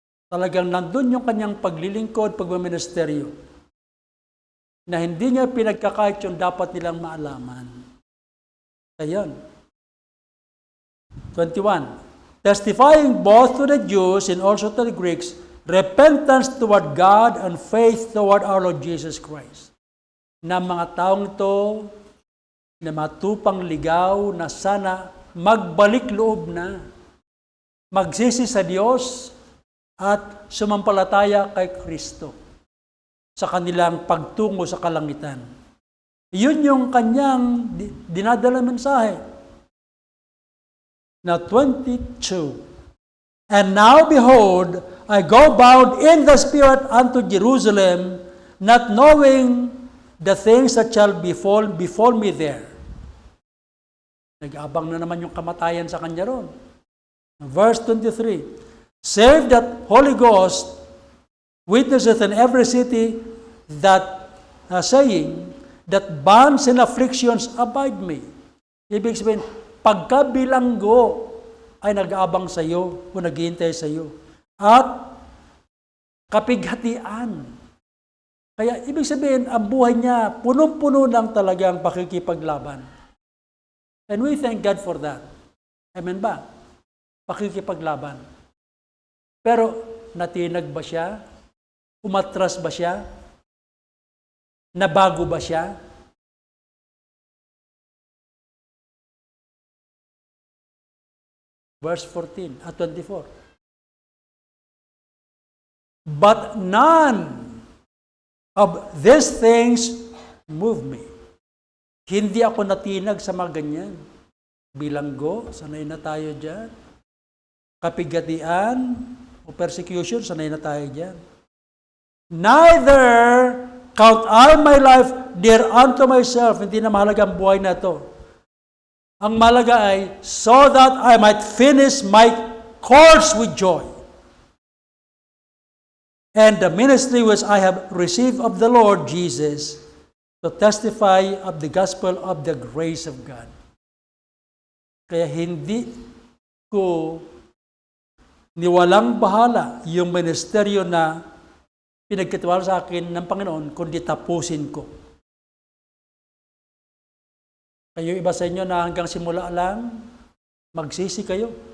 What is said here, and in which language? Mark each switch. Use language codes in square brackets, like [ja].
[tl] Talagang nandun yung kanyang paglilingkod, pagmaministeryo, na hindi niya pinagkakait yung dapat nilang maalaman. Ayan. 21. [en] Testifying both to the Jews and also to the Greeks, repentance toward God and faith toward our Lord Jesus Christ. [tl] Na mga taong ito, na matupang ligaw na sana magbalik loob na, magsisi sa Diyos at sumampalataya kay Kristo sa kanilang pagtungo sa kalangitan. Yun yung kanyang dinadala mensahe. Na 22. [en] And now behold, I go bound in the Spirit unto Jerusalem, not knowing the things that shall befall me there. [tl] Nag-abang na naman yung kamatayan sa kanya ron. Verse 23. [en] Save that Holy Ghost witnesseth in every city that saying that bonds and afflictions abide me. [tl] Ibig sabihin, pagkabilanggo ay nag-aabang sa iyo o naghihintay sa iyo. At kapighatian. Kaya ibig sabihin, ang buhay niya, punong-puno lang talagang pakikipaglaban. [en] And we thank God for that. [tl] Amen ba? Pakikipaglaban. Pero natinag ba siya? Umatras ba siya? Nabago ba siya? Verse 14 at 24. [en] But none of these things move me. [tl] Hindi ako natinag sa mga ganyan. Bilanggo, sanay na tayo dyan. Kapigatian o persecution, sanay na tayo dyan. [en] Neither count all my life dear unto myself. [tl] Hindi na mahalaga ang buhay na to. Ang mahalaga ay, [en] so that I might finish my course with joy. And the ministry which I have received of the Lord Jesus, to testify of the gospel of the grace of God. [tl] Kaya hindi ko niwalang bahala yung ministeryo na pinagkatiwala sa akin ng Panginoon, kundi tapusin ko. Kayo iba sa inyo na hanggang simula lang, magsisi kayo.